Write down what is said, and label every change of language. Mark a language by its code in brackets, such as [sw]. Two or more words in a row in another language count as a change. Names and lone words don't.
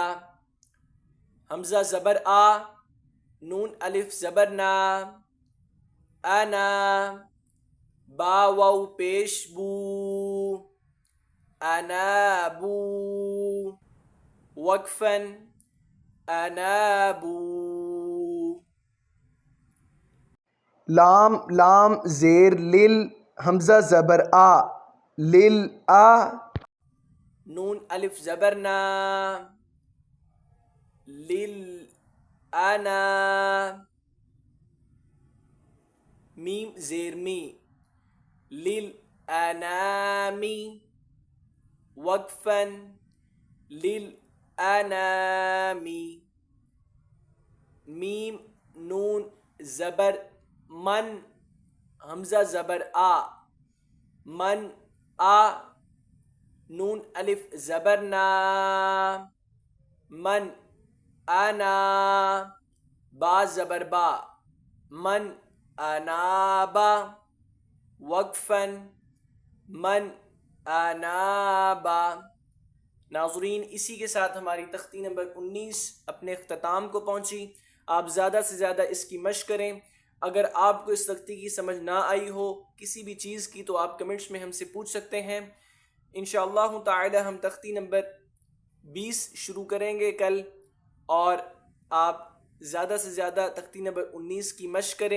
[ur] حمزہ زبر آ، نون الف زبر نا، انا، با واو پیش بو، انابو، وقفا انابو. لام لام زیر لل، حمزہ زبر آ، لل آ، نون الف زبر نا، لل انا، میم زیر می، لل انامی، وقفا لل انامی. میم نون زبر من، حمزہ زبر آ، من آ، نون الف زبر نا، من انا، با زبر با، من انابا، وقفا من انابا. ناظرین، اسی کے ساتھ ہماری تختی نمبر 19 اپنے اختتام کو پہنچی. آپ زیادہ سے زیادہ اس کی مشق کریں. اگر آپ کو اس تختی کی سمجھ نہ آئی ہو کسی بھی چیز کی تو آپ کمنٹس میں ہم سے پوچھ سکتے ہیں. انشاءاللہ تعالی ہم تختی نمبر 20 شروع کریں گے کل، اور آپ زیادہ سے زیادہ تختی نمبر 19 کی مشق کریں.